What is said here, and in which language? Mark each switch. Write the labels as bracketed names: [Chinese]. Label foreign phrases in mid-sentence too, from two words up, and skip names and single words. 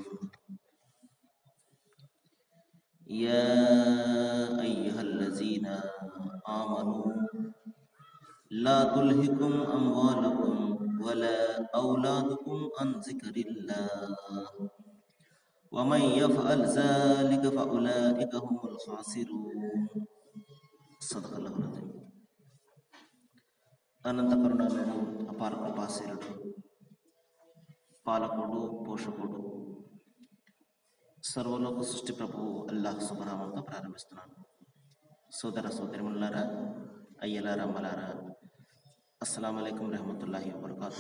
[Arabic] يا أيها الذين آمنوا لا تلهكم أموالكم ولا أولادكم عن ذكر الله ومن يفعل ذلك فأولئك هم الخاسرون. صدق الله العظيم. [Telugu] అనంత కరుణామయుడు, అపార కృపాశీలుడు, పాలకుడు, పోషకుడు, సర్వలోక సృష్టి ప్రభువు అల్లాహ్ శుభనామంతో ప్రారంభిస్తున్నాను. సోదర సోదరిమణులారా, అయ్యలారా, అమ్మలారా, [Arabic] السلام عليكم ورحمة الله وبركاته.